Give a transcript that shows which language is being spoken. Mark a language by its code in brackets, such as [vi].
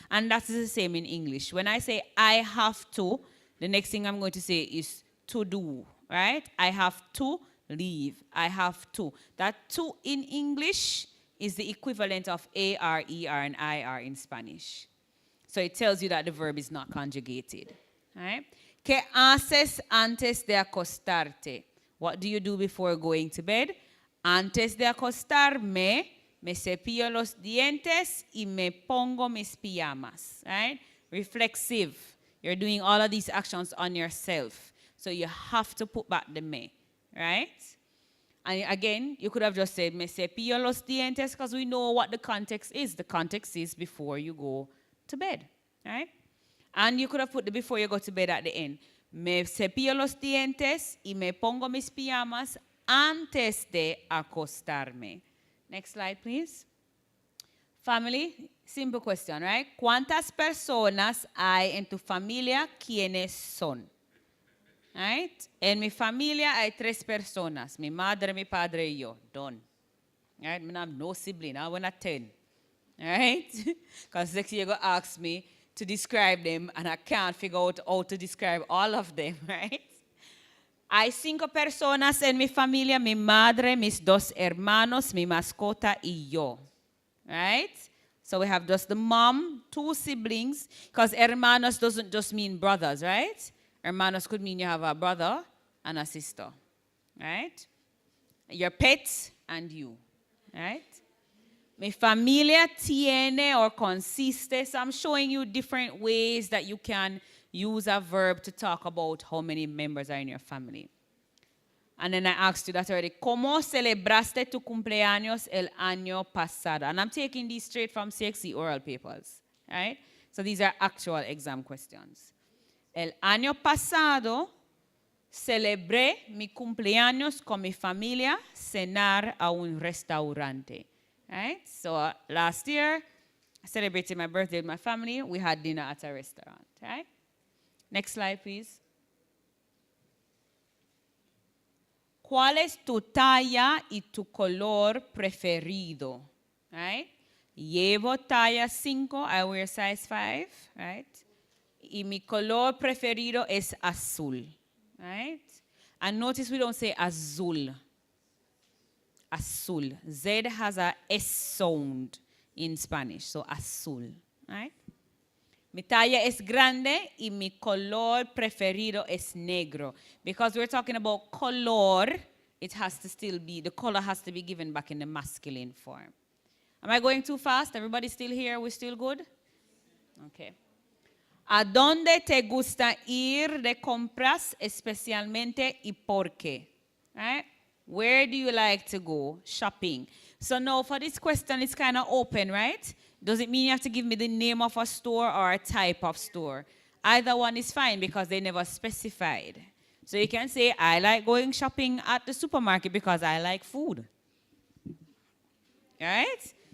[en] And that is the same in English. When I say I have to, the next thing I'm going to say is to do, right? I have to leave. I have to. That to in English is the equivalent of AR, ER, and IR in Spanish. So it tells you that the verb is not conjugated, right? [es] ¿Qué haces antes de acostarte? [en] What do you do before going to bed? [es] Antes de acostarme, me cepillo los dientes y me pongo mis pijamas, [en] right? Reflexive. You're doing all of these actions on yourself. So you have to put back the me, right? And again, you could have just said, [es] me cepillo los dientes, [en] because we know what the context is. The context is before you go to bed, right? And you could have put the before you go to bed at the end. [es] Me cepillo los dientes y me pongo mis pijamas antes de acostarme. [en] Next slide, please. Family, simple question, right? [es] ¿Cuántas personas hay en tu familia? ¿Quiénes son? [en] Right? [es] En mi familia hay 3 personas. Mi madre, mi padre y yo. [en] Done. Right? I have no sibling. I want 10. Right? Because next year you're going to ask me to describe them, and I can't figure out how to describe all of them, right? [es] Hay 5 personas en mi familia, mi madre, mis 2 hermanos, mi mascota y yo, [en] right? So we have just the mom, 2 siblings, because hermanos doesn't just mean brothers, right? Hermanos could mean you have a brother and a sister, right? Your pets and you, right? [es] Mi familia tiene or consiste. [en] So I'm showing you different ways that you can use a verb to talk about how many members are in your family. And then I asked you that already. [es] ¿Cómo celebraste tu cumpleaños el año pasado? [en] And I'm taking these straight from CSEC oral papers, right? So these are actual exam questions. [es] El año pasado celebré mi cumpleaños con mi familia, cenar a un restaurante. [en] Right? So last year, I celebrated my birthday with my family. We had dinner at a restaurant. Right? Next slide, please. [es] ¿Cuál es tu talla y tu color preferido? [en] Right? [es] Llevo talla 5. [en] I wear size 5. Right? [es] Y mi color preferido es azul. [en] Right? And notice we don't say azul. Azul. Z has a S sound in Spanish, so azul, right? [es] Mi talla es grande y mi color preferido es negro. [en] Because we're talking about color, it has to still be, the color has to be given back in the masculine form. Am I going too fast? Everybody still here? We're still good? Okay. [es] ¿A dónde te gusta ir de compras especialmente y por qué? [en] Right? Where do you like to go shopping? So now for this question, it's kind of open, right? Doesn't mean you have to give me the name of a store or a type of store. Either one is fine because they never specified. So you can say, I like going shopping at the supermarket because I like food. Right?